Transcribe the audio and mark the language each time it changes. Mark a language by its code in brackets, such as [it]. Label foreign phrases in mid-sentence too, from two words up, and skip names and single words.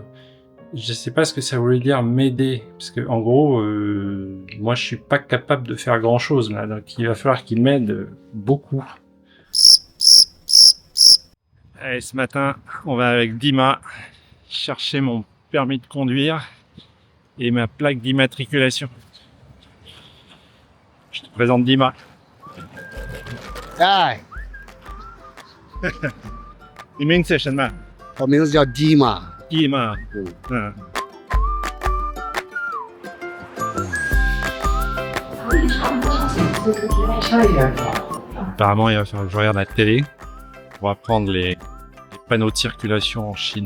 [fr] Je sais pas ce que ça voulait dire m'aider, parce que en gros, moi je suis pas capable de faire grand chose là, donc il va falloir qu'il m'aide beaucoup. Allez, ce matin, on va avec Dima chercher mon permis de conduire et ma plaque d'immatriculation. Je te présente Dima. [en] Hi, [zh] 你名字是什么？我名字叫 Dima。 [fr] Dima。Apparemment, il va falloir que je regarde la télé pour apprendre les panneaux de circulation en Chine.